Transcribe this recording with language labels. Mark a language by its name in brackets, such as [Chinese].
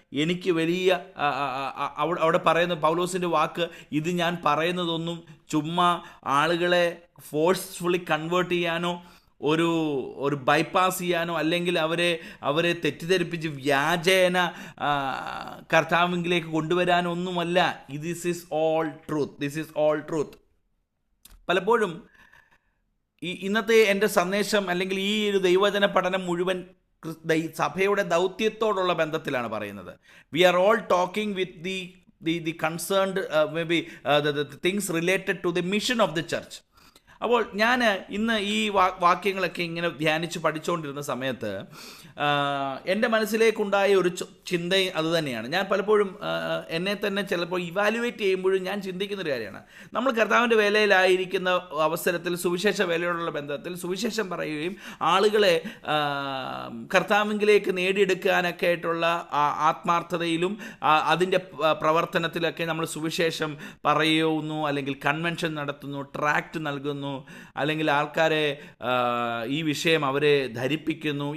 [Malayalam] എനിക്ക് വലിയ അവിടെ പറയുന്ന പൗലോസിൻ്റെ വാക്ക്, ഇത് ഞാൻ പറയുന്നതൊന്നും ചുമ്മാ ആളുകളെ ഫോഴ്സ്ഫുള്ളി കൺവേർട്ട് ചെയ്യാനോ ഒരു ബൈപ്പാസ് ചെയ്യാനോ അല്ലെങ്കിൽ അവരെ തെറ്റിദ്ധരിപ്പിച്ച് വ്യാജേന കർത്താവിലേക്ക് കൊണ്ടുവരാനോ ഒന്നുമല്ല. [English] This is all truth. [Malayalam] പലപ്പോഴും ഇന്നത്തെ എൻ്റെ സന്ദേശം അല്ലെങ്കിൽ ഈ ഒരു ദൈവവചന പഠനം മുഴുവൻ സഭയുടെ ദൗത്യത്തോടുള്ള ബന്ധത്തിലാണ് പറയുന്നത്. [English] We are all talking with the concerned maybe the things related to the mission of the church. [Malayalam] അപ്പോൾ ഞാൻ ഇന്ന് ഈ വാക്യങ്ങളൊക്കെ ഇങ്ങനെ ധ്യാനിച്ച് പഠിച്ചുകൊണ്ടിരുന്ന സമയത്ത് എൻ്റെ മനസ്സിലേക്കുണ്ടായ ഒരു ചിന്ത അതുതന്നെയാണ്. ഞാൻ പലപ്പോഴും എന്നെ തന്നെ ചിലപ്പോൾ ഇവാലുവേറ്റ് ചെയ്യുമ്പോഴും ഞാൻ ചിന്തിക്കുന്നൊരു കാര്യമാണ്, നമ്മൾ കർത്താവിൻ്റെ വേലയിലായിരിക്കുന്ന അവസരത്തിൽ സുവിശേഷ വേലയോടുള്ള ബന്ധത്തിൽ സുവിശേഷം പറയുകയും ആളുകളെ കർത്താവിലേക്ക് നേടിയെടുക്കാനൊക്കെ ആയിട്ടുള്ള ആത്മാർത്ഥതയിലും അതിൻ്റെ പ്രവർത്തനത്തിലൊക്കെ നമ്മൾ സുവിശേഷം പറയുന്നു, അല്ലെങ്കിൽ കൺവെൻഷൻ നടത്തുന്നു, ട്രാക്റ്റ് നൽകുന്നു, അല്ലെങ്കിൽ ആൾക്കാരെ ഈ വിഷയം അവരെ ധരിപ്പിക്കുന്നു.